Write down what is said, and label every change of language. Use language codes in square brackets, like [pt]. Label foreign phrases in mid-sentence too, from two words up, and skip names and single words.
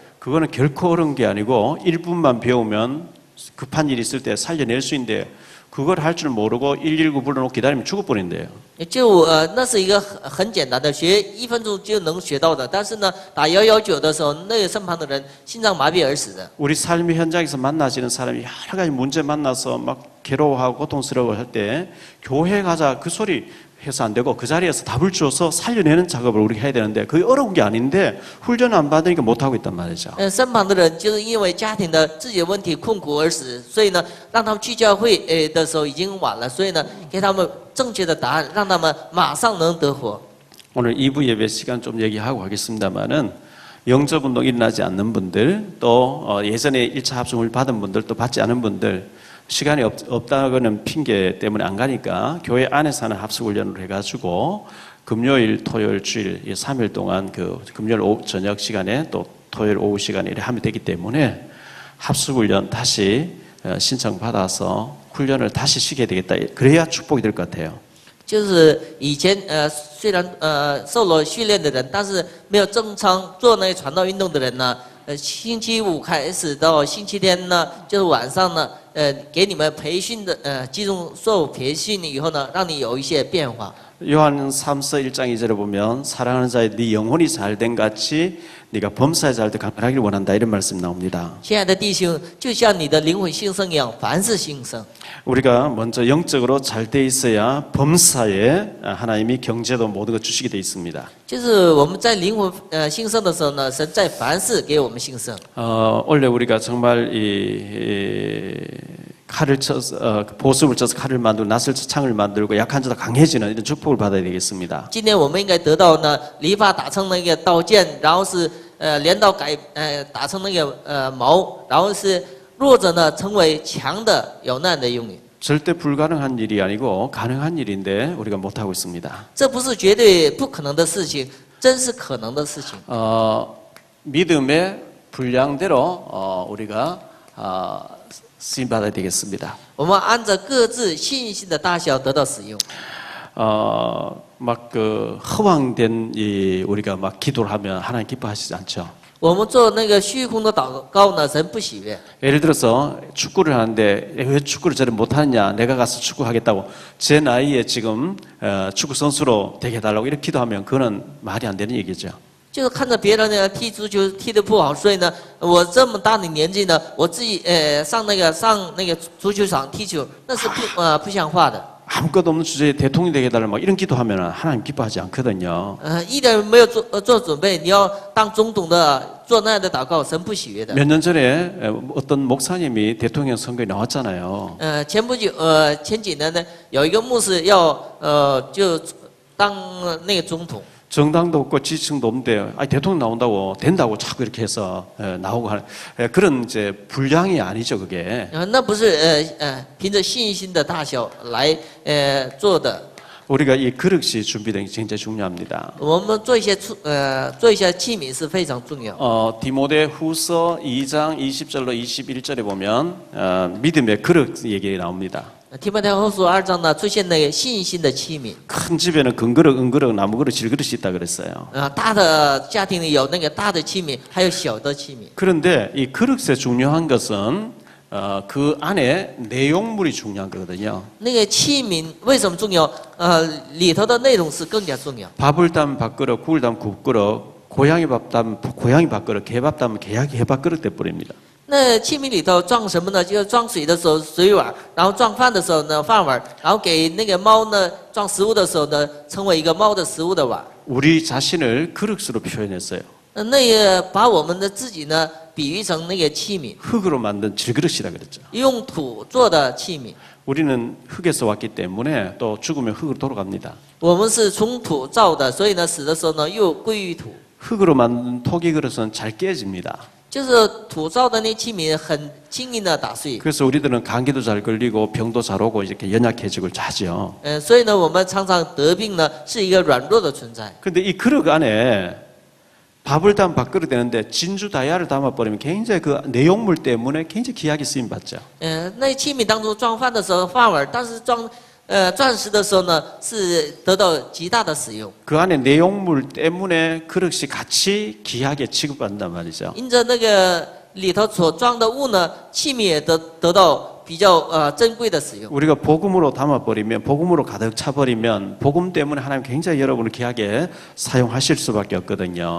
[ko] 그거는 결코 어려운 게 아니고 1분만 배우면 급한 일이 있을 때 살려낼 수 있는데 그걸 할 줄 모르고 119 불러놓고 기다리면 죽어버린대요. [zh] 就那是一个很简单的，学1分钟就能学到的。但是呢，打119的时候，那个身旁的人心脏麻痹而死的。 [ko] 우리 삶의 현장에서 만나시는 사람이 여러 가지 문제 만나서 막 괴로워하고 고통스러워할 때 교회 가자 그 소리 해서 안 되고 그 자리에서 답을 주어서 살려내는 작업을 우리가 해야 되는데 그게 어려운 게 아닌데 훈련 안 받으니까 못하고 있단 말이죠. [zh] 身旁的人就是因为家庭的自己的问题困苦而死，所以呢，让他们去教会的时候已经晚了，所以呢，给他们正确的答案，让他们马上能得活。 [ko] 오늘 2부 예배 시간 좀 얘기하고 가겠습니다만은 영접 운동 일어나지 않는 분들 또 예전에 1차 합성을 받은 분들 또 받지 않은 분들 시간이 없다고는 핑계 때문에 안 가니까 교회 안에서 하는 합숙훈련을 해가지고 금요일, 토요일, 주일 3일 동안 그 금요일 오후 저녁 시간에 또 토요일 오후 시간에 이렇게 하면 되기 때문에 합숙훈련 다시 신청받아서 훈련을 다시 시켜야 되겠다. 그래야 축복이 될 것 같아요. [zh] 就是以前虽然受了训练的人，但是没有正常做那些传道运动的人呢，星期五开始到星期天呢，就是晚上呢，给你们培训的集中受培训以后呢，让你有一些变化。 [ko] 요한 3서 1장 2절에 보면 사랑하는 자의 네 영혼이 잘된 같이 네가 범사에 잘 때 강건하기를 원한다 이런 말씀이 나옵니다. [zh] 亲爱的弟兄，就像你的灵魂兴盛一样，凡事兴盛。 [ko] 우리가 먼저 영적으로 잘 돼 있어야 범사에 하나님이 경제도 모든 것 주시게 돼 있습니다. [zh] 就是我们在灵魂兴盛的时候呢，神在凡事给我们兴盛。 [ko] 원래 우리가 정말 칼을 쳐서 보습을 쳐서 칼을 만들고 낫을 쳐서 창을 만들고 약한 자도 강해지는 이런 축복을 받아야 되겠습니다. [zh] 今天我们应该得到呢，篱笆打成那个刀剑，然后是镰刀打成那个矛，然后是弱者呢成为强的有难的用语。 [ko] 절대 불가능한 일이 아니고 가능한 일인데 우리가 못 하고 있습니다. [zh] 这不是绝对不可能的事情，真是可能的事情。 [ko] 믿음의 분량대로 우리가 쓰임 받아야 되겠습니다. [zh] 我们按照各自信心的大小得到使用。 [ko] 막 그 허황된 우리가 막 기도를 하면 하나님 기뻐하시지 않죠. [zh] 我们做那个虚空的祷告呢，神不喜悦。 [ko] 예를 들어서 축구를 하는데 왜 축구를 저를 못하느냐 내가 가서 축구하겠다고 제 나이에 지금 축구 선수로 되게 해달라고 이렇게 기도하면 그거는 말이 안 되는 얘기죠. [zh] 就是看着别人呢踢足球踢得不好，所以呢，我这么大的年纪呢，我自己上那个足球场踢球，那是不像话的。 [ko] 아무것도 없는 주제에 대통령이 되게 해달라 막 이런 기도하면 하나님 기뻐하지 않거든요. [zh] 一点没有做准备，你要当总统的做那样的祷告，神不喜悦的。 [ko] 몇 년 전에 어떤 목사님이 대통령 선거에 나왔잖아요. [zh] 前几年呢，有一个牧师要就当那个总统。 [ko] 정당도 없고 지지층도 없는데 대통령 나온다고 된다고 자꾸 이렇게 해서 나오고 하는 그런 이제 불량이 아니죠 그게. [zh] 那不是凭着信心的大小来做的。 [ko] 우리가 이 그릇이 준비된 게 굉장히 중요합니다. [zh] 我们做一些器皿是非常重要。 [ko] 디모데후서 2장 20절로 21절에 보면 믿음의 그릇 얘기 나옵니다. [zh] 提摩太后书2章呢，出现那个信心的器皿。 [ko] 큰 집에는 금그릇, 은그릇, 나무그릇, 질그릇이 있다 그랬어요. [zh] 大的家庭里有那个大的器皿，还有小的器皿。 [ko] 그런데 이 그릇의 중요한 것은 그 안에 내용물이 중요한 거거든요. [zh] 那个器皿为什么重要？里头的内容是更加重要。 [ko] 밥을 담은 밥그릇, 국을 담은 국그릇, 고양이 밥 담은 고양이 밥그릇, 개밥 담은 개밥그릇 돼버립니다. [zh] 那器皿里头装什么呢？就是装水的时候水碗，然后装饭的时候呢饭碗，然后给那个猫呢装食物的时候呢，成为一个猫的食物的碗。 [ko] 우리 자신을 그릇으로 표현했어요. [zh] 那个把我们的自己呢比喻成那个器皿， [ko] 흙으로 만든 질그릇이라 그랬죠. [zh] 用土做的器皿。 [ko] 우리는 흙에서 왔기 때문에 또 죽으면 흙으로 돌아갑니다. [zh] 我们是从土造的，所以呢死的时候呢又归于土。 [ko] 흙으로 만든 토기 그릇은 잘 깨집니다. [zh] 就是土造的那器皿很轻易的打碎。 [ko] 그래서 우리들은 감기도 잘 걸리고 병도 잘 오고 이렇게 연약해지고 자죠. [zh] 所以呢我们常常得病呢是一个软弱的存在。 [ko] 근데 이 그릇 안에 밥을 담은 밥그릇 되는데 진주 다이아를 담아버리면 굉장히 그 내용물 때문에 굉장히 귀하게 쓰임 받죠. [zh] 那器皿当中装饭的时候饭碗，但是装钻石的时候呢是得到极大的使用。 [ko] 그 안에 내용물 때문에 그릇이 같이 귀하게 취급받는단 말이죠. [zh] 因着那个里头所装的物呢，器皿也得到比较珍贵的使用。 [ko] 우리가 복음으로 담아버리면 복음으로 가득 차버리면 복음 때문에 하나님 굉장히 여러분을 귀하게 사용하실 수밖에 없거든요.